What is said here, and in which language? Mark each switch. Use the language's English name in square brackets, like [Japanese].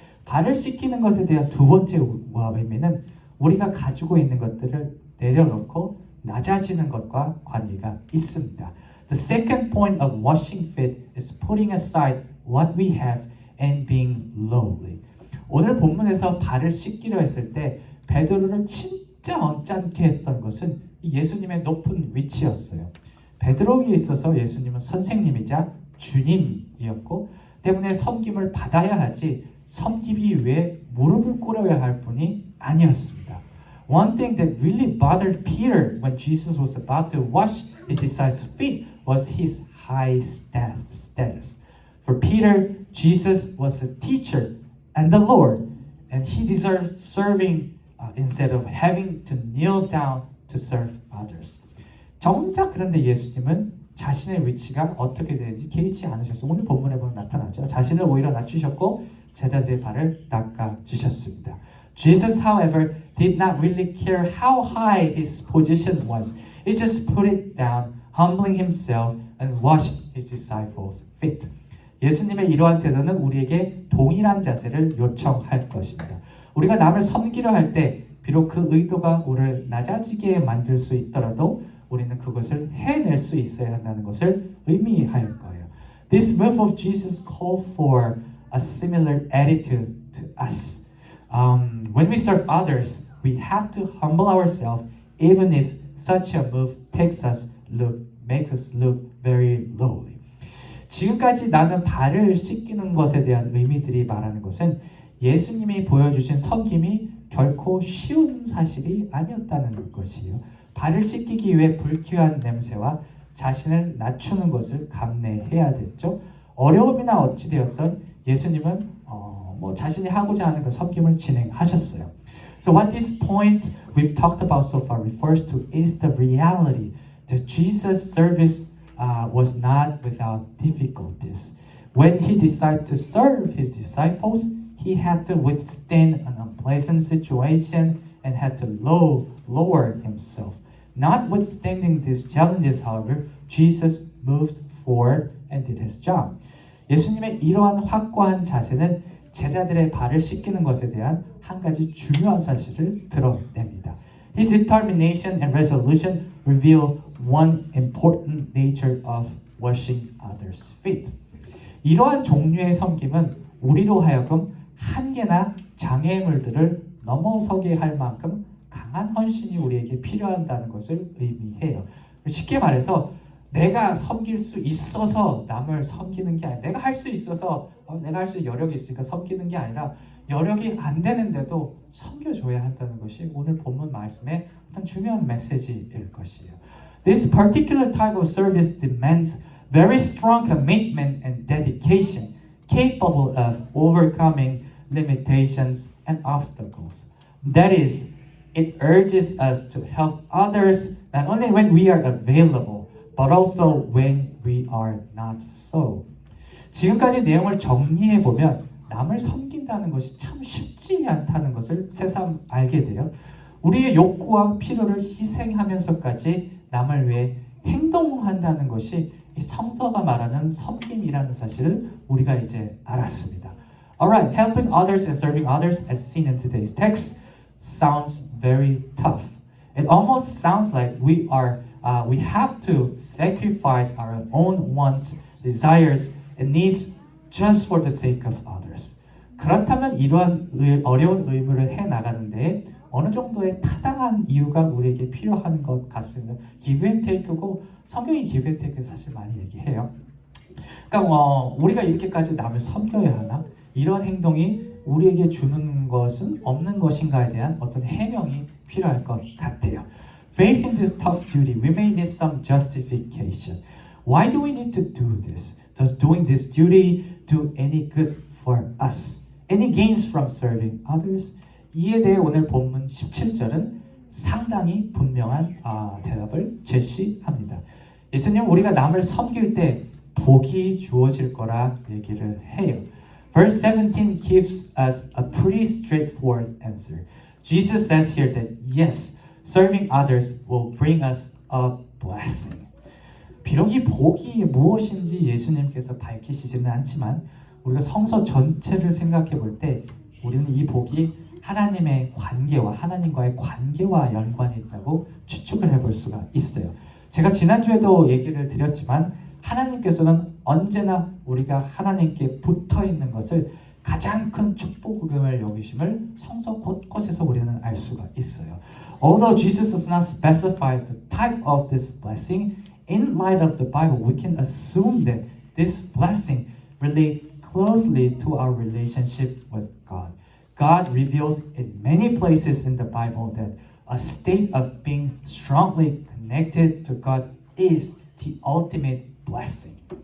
[Korean] 발을 씻기는 것에 대한 두 번째 의미는 우리가 가지고 있는 것들을 내려놓고 낮아지는 것과 관계가 있습니다. [English] The second point of washing feet is putting aside what we have and being lowly. [Korean] 오늘 본문에서 발을 씻기려 했을 때 베드로를 진짜 언짢게 했던 것은 예수님의 높은 위치였어요. 베드로에게 있어서 예수님은 선생님이자 주님이었고 때문에 섬김을 받아야 하지 섬기기 위해 무릎을 꿇어야 할 분이 아니었습니다. [English] One thing that really bothered Peter when Jesus was about to wash his disciples' feet was his high status. For Peter, Jesus was a teacher and the Lord, and he deserved serving instead of having to kneel down to serve others. [Korean] 정작 그런데 예수님은 자신의 위치가 어떻게 되는지 개의치 않으셨어요. 오늘 본문에 보면 나타나죠. 자신을 오히려 낮추셨고 제자들의 발을 닦아주셨습니다. [English] Jesus, however, did not really care how high his position was. He just put it down, humbling himself and washed his disciples' feet. [Korean] 예수님의 이러한 태도는 우리에게 동일한 자세를 요청할 것입니다. 우리가 남을 섬기려 할 때 비록 그 의도가 우리를 낮아지게 만들 수 있더라도 우리는 그것을 해낼 수 있어야 한다는 것을 의미할 거예요. [English] This move of Jesus called for a similar attitude to us. When we serve others, we have to humble ourselves, even if such a move makes us look very lowly. [Korean] 지금까지 나는 발을 씻기는 것에 대한 의미들이 말하는 것은 예수님이 보여주신 섬김이 결코 쉬운 사실이 아니었다는 것이에요. 발을 씻기기 위해 불쾌한 냄새와 자신을 낮추는 것을 감내해야 됐죠. 어려움이나 어찌되었던 예수님은 자신이 하고자 하는 그 섬김을 진행하셨어요. [English] So what this point we've talked about so far refers to is the reality that Jesus' service was not without difficulties. When he decided to serve his disciples, he had to withstand an unpleasant situation and had to lower himself. Notwithstanding these challenges, however, Jesus moved forward and did his job. [Korean] 예수님의 이러한 확고한 자세는 제자들의 발을 씻기는 것에 대한 한 가지 중요한 사실을 드러냅니다. [English] His determination and resolution reveal one important nature of washing others' feet. [Korean] 이러한 종류의 섬김은 우리로 하여금 한계나 장애물들을 넘어서게 할 만큼 강한 헌신이 우리에게 필요하다는 것을 의미해요. 쉽게 말해서 내가 섬길 수 있어서 남을 섬기는 게 아니라 내가 할 수 있어서 내가 할 수 여력이 있으니까 섬기는 게 아니라 여력이 안 되는데도 섬겨줘야 한다는 것이 오늘 본문 말씀의 어떤 중요한 메시지일 것이에요. [English] This particular type of service demands very strong commitment and dedication, capable of overcoming limitations and obstacles. That is, it urges us to help others not only when we are available, but also when we are not so. [Korean] 지금까지 내용을 정리해 보면 남을 섬긴다는 것이 참 쉽지 않다는 것을 새삼 알게 돼요. 우리의 욕구와 필요를 희생하면서까지 남을 위해 행동한다는 것이 이 성서가 말하는 섬김이라는 사실을 우리가 이제 알았습니다. [English] Alright, helping others and serving others, as seen in today's text, sounds very tough. It almost sounds like we have to sacrifice our own wants, desires, and needs just for the sake of others. [Korean] 그렇다면 이러한 어려운 의무를 해 나가는데 어느 정도의 타당한 이유가 우리에게 필요한 것 같습니다. [English] give and take [Korean] 고 성경이 give and take 사실 많이 얘기해요. 그러니까 우리가 이렇게까지 남을 섬겨야 하나? 이런 행동이 우리에게 주는 것은 없는 것인가에 대한 어떤 해명이 필요할 것 같아요. [English] Facing this tough duty, we may need some justification. Why do we need to do this? Does doing this duty do any good for us? Any gains from serving others? [Korean] 이에 대해 오늘 본문 17절은 상당히 분명한 대답을 제시합니다. 예수님 우리가 남을 섬길 때 복이 주어질 거라 얘기를 해요. [English] Verse 17 gives us a pretty straightforward answer. Jesus says here that yes, serving others will bring us a blessing. [Korean] 비록 이 복이 무엇인지 예수님께서 밝히시지는 않지만 우리가 성서 전체를 생각해 볼 때 우리는 이 복이 하나님의 관계와 하나님과의 관계와 연관이 있다고 추측을 해볼 수가 있어요. 제가 지난주에도 얘기를 드렸지만 하나님께서는 언제나 우리가 하나님께 붙어 있는 것을 가장 큰 축복임을 여기심을 성서 곳곳에서 우리는 알 수가 있어요. [English] Although Jesus does not specify the type of this blessing, in light of the Bible, we can assume that this blessing relates closely to our relationship with God. God reveals in many places in the Bible that a state of being strongly connected to God is the ultimate blessing.